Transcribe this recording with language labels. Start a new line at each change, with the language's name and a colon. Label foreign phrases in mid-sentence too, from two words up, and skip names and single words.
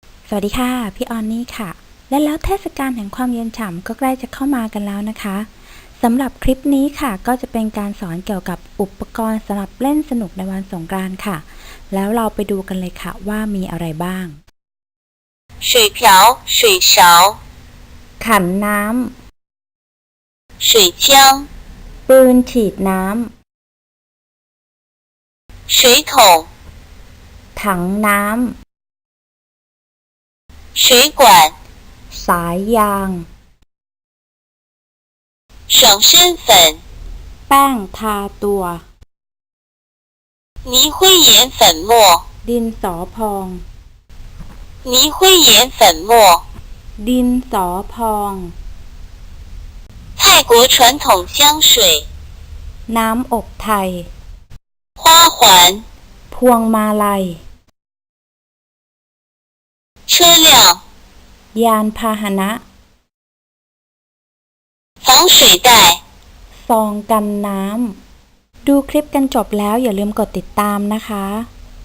Thai: สวัสดีค่ะพี่ออนนี่ค่ะและแล้วเทศกาลแห่งความเย็นฉ่ำก็ใกล้จะเข้ามากันแล้วนะคะสำหรับคลิปนี้ค่ะก็จะเป็นการสอนเกี่ยวกับอุปกรณ์สำหรับเล่นสนุกในวันสงกรานต์ค่ะแล้วเราไปดูกันเลยค่ะว่ามีอะไรบ้าง
Chinese: 水瓢水勺
Thai: ขันน้
Chinese: ำ水枪
Thai: ปืนฉีดน้
Chinese: ำ水桶
Thai: ถังน้ำ
Chinese: 水管
Thai: สายยาง
Chinese: 爽身粉
Thai: แป้งทาตัว
Chinese: 泥灰岩粉末
Thai: ดินสอพอง
Chinese: 泥灰岩粉末
Thai: ดินสอพอง
Chinese: 泰国传统香水
Thai: น้ำอบไทย
Chinese: 花环
Thai: พวงมาลัย
Chinese: 车辆
Thai: ยานพาหนะ
Chinese: 防水袋
Thai: ซองกันน้ำดูคลิปกันจบแล้วอย่าลืมกดติดตามนะคะ